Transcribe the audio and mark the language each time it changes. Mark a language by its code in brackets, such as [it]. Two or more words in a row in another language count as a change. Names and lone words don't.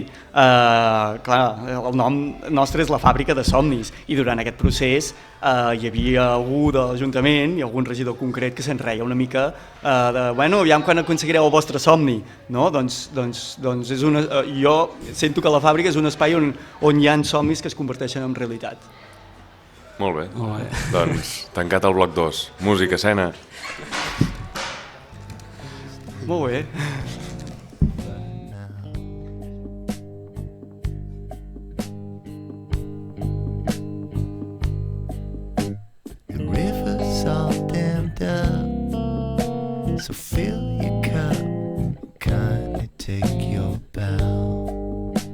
[ca] Clar, el nom nostre és la Fàbrica de Somnis i durant aquest procés hi havia algú de l'Ajuntament i algun regidor concret que se'n reia una mica de, bueno, aviam quan aconseguireu el vostre somni, no? Doncs és una, jo sento que la fàbrica és un espai on hi ha somnis que es converteixen en realitat. Molt bé. Doncs tancat el bloc 2. Música, escena. Molt bé. [en] So fill your cup, kindly take your bow.